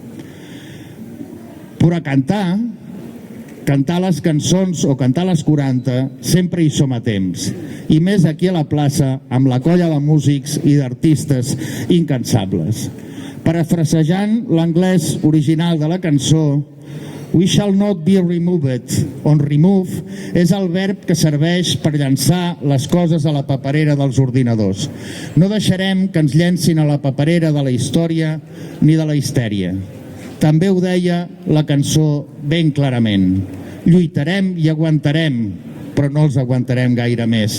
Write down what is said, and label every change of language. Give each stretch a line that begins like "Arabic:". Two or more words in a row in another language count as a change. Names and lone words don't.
Catalan: Però a cantar les cançons o cantar les 40, sempre hi som a temps. I més aquí a la plaça, amb la colla de músics i d'artistes incansables. Parafrasejant l'anglès original de la cançó,
English: we shall not be removed.
Catalan: On remove és el verb que serveix per llançar les coses a la paperera dels ordinadors. No deixarem que ens llencin a la paperera de la història ni de la histèria. També ho deia la cançó ben clarament. Lluitarem i aguantarem, però no els aguantarem gaire més.